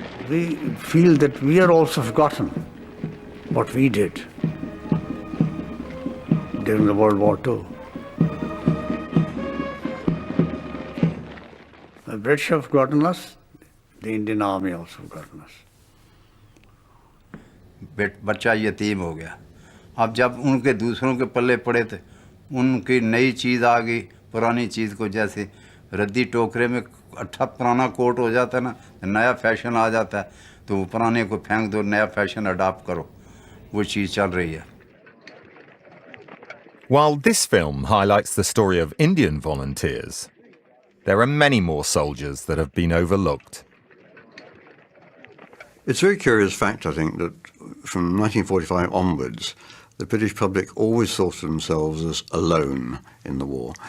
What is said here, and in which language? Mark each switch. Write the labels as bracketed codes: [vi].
[en] We feel that we are also forgotten what we did during the World War II. The British have forgotten us, the Indian Army also forgotten us. [hi] बच्चा यतीम हो गया। अब जब उनके दूसरों के पल्ले पड़े थे, उनकी नई चीज़ आ गई, पुरानी चीज़ को जैसे रद्दी टोकरे में अच्छा पुराना कोट हो जाता है ना, नया फैशन आ जाता है, तो वो पुराने को फेंक दो, नया फैशन अडॉप्ट करो, वो चीज़ चल रही है। [en] While this film highlights the story of Indian volunteers, there are many more soldiers that have been overlooked. It's a very curious fact, I think, that from 1945 onwards, the British public always thought of themselves as alone in the war.